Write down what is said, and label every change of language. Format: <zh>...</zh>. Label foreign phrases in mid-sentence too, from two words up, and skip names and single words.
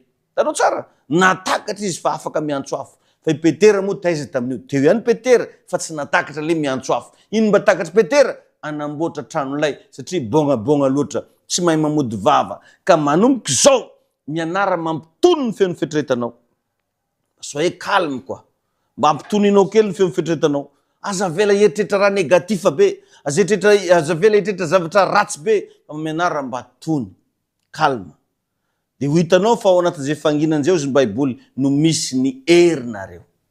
<mg>Tanao tsara, natakatra izy fa afaka miantso afo. Fa i Petera moa taiza tamin'io. Teo ihany Petera fa tsy natakatra le miantso afo. Ino mba takatra Petera? Anamboatra tranolay satria bôngabônga loatra, tsy mahay mamody vava. Ka manomboka zao mianara mampitono ny feon'ny fitretanao.</mg> <fr>Soyez calme quoi.</fr> <mg>Mba ampitoninao kely ny feon'ny fitretanao. Aza vela eritreritra raha negatif be, aza vela eritreritra zavatra ratsy be, fa mianara mba tony. Calme. De ho hitanao fa ao anatin'izay fanginan'izay ozy ny Baiboly no misy ny herinareo.</mg>